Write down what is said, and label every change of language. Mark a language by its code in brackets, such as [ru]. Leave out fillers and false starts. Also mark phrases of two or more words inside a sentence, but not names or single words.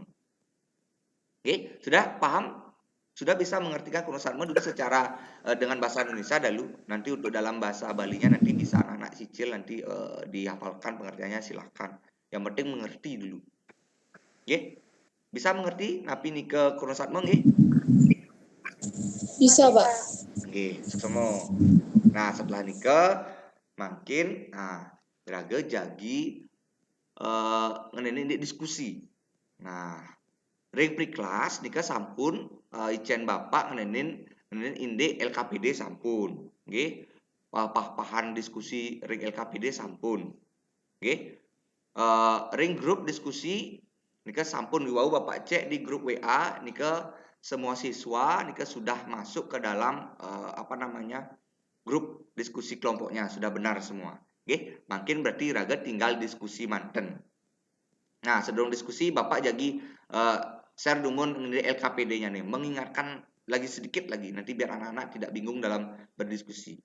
[id] Oke, sudah paham? Sudah bisa mengertikan Kuno Satmo dulu secara dengan bahasa Indonesia dulu. Nanti untuk dalam bahasa Balinya nanti bisa anak-anak cicil nanti dihafalkan pengertiannya silahkan. Yang penting mengerti dulu. Oke? Bisa mengerti [ban] napi nike [id] Kuno Satmo nggih? Bisa, Pak. [ban] Oke, semua. Nah, setelah nike makin raga jagi ngeneni diskusi. Nah, ring priklas nika sampun icen Bapak ngeneni inde LKPD sampun. Nggih. Pah-pahan diskusi ring LKPD sampun. [id] Nggih. [ban] Ring grup diskusi nika sampun wau Bapak cek di grup WA nika [id] semua siswa nika sudah masuk ke dalam grup diskusi kelompoknya sudah benar semua. Oke, makin berarti [ban] raga tinggal diskusi manten. [id] Nah, sedang diskusi Bapak jadi share dumun mengenai LKPD-nya nih, mengingatkan lagi sedikit lagi nanti biar anak-anak tidak bingung dalam berdiskusi.